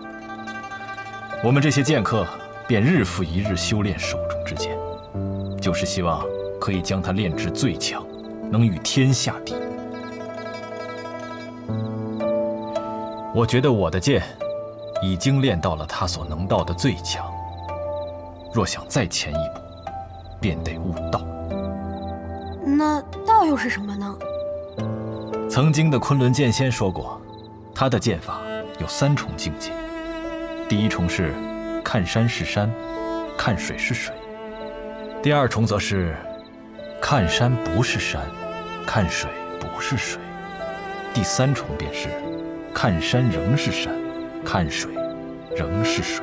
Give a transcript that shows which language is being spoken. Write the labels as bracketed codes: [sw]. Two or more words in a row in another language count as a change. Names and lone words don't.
[zh] 我們這些劍客便日復一日修煉手中之劍，就是希望可以將它煉至最強，能與天下敵。我覺得我的劍已經練到了他所能到的最強，若想再前一步，便得悟道。那道又是什麼呢？曾經的昆崙劍仙說過， 他的劍法有3重境界。第1重是看山是山，看水是水；第2重则是看山不是山，看水不是水；第3重便是看山仍是山，看水仍是水。